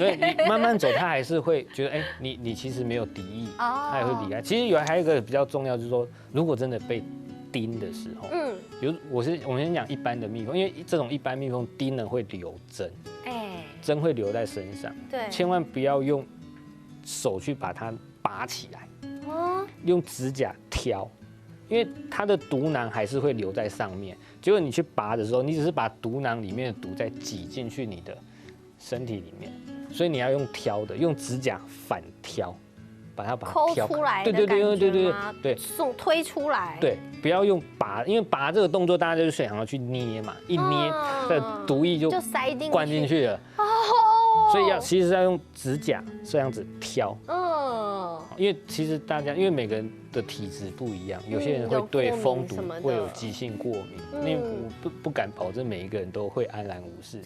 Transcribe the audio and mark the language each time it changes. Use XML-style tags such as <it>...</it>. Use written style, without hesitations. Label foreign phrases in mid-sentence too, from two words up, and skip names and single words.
<zh>對，你慢慢走，它還是會覺得，你其實沒有敵意，它也會離開。其實還有一個比較重要，就是說，如果真的被叮的時候，比如我們先講一般的蜜蜂，因為這種一般蜜蜂叮了會留針，針會留在身上，對，千萬不要用手去把它拔起來，用指甲挑。因為它的毒囊還是會留在上面，結果你去拔的時候，你只是把毒囊裡面的毒再擠進去你的身體裡面，所以你要用挑的，用指甲反挑，把它摳出來的感覺嗎？對，推出來。對，不要用拔，因為拔這個動作大家就是想要去捏嘛，一捏，這毒液就灌進去了。所以其實要用指甲這樣子挑。因為其實大家因為每個人的體質不一樣，有些人會對蜂毒會有急性過敏，因為我不敢保證每一個人都會安然無事。</zh>